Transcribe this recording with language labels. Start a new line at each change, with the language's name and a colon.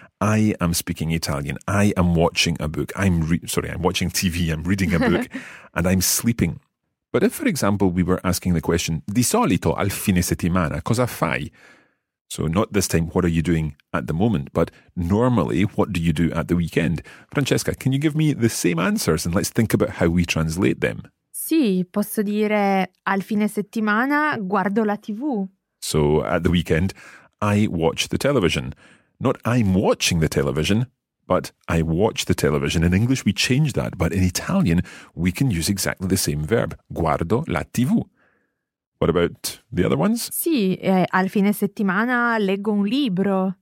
English: I am speaking Italian. I am watching a book. I'm watching TV. I'm reading a book. And I'm sleeping. But if, for example, we were asking the question,
Italian: di solito al fine settimana, cosa fai?
English: So not this time, what are you doing at the moment, but normally, what do you do at the weekend? Francesca, can you give me the same answers and let's think about how we translate them?
Italian: Sì, posso dire al fine settimana guardo la TV.
English: So at the weekend, I watch the television. Not I'm watching the television, but I watch the television. In English, we change that, but in Italian, we can use exactly the same verb,
Italian: guardo la TV.
English: What about the other ones?
Italian: Sì, al fine settimana leggo un libro.